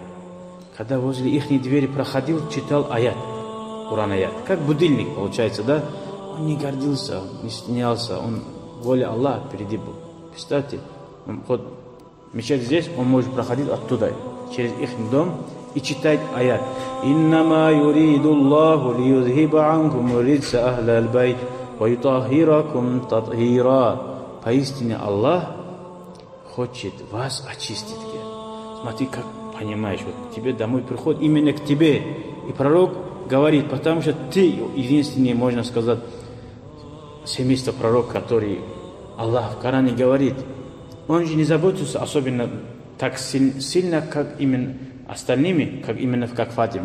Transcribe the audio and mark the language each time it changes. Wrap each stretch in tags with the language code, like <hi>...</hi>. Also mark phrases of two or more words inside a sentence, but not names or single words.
<ru>Когда возле их двери проходил, читал аят, Куран аят. Как будильник, получается, да? Он не гордился, не стеснялся, он воля Аллаха впереди был. Представьте, вот мечеть здесь, он может проходить оттуда, через их дом, и читать аят.</ru> <ar>«إنما يريد الله ليذهب عنكم الرجس أهل البيت ويطهركم تطهيرا».</ar> <ru>Поистине Аллах хочет вас очистить. Смотри, как понимаешь, вот тебе домой приходит именно к тебе. И пророк говорит, потому что ты единственный, можно сказать, семейство пророк, который Аллах в Коране говорит, он же не заботится особенно так сильно, как именно остальными, как именно как Фатима.</ru>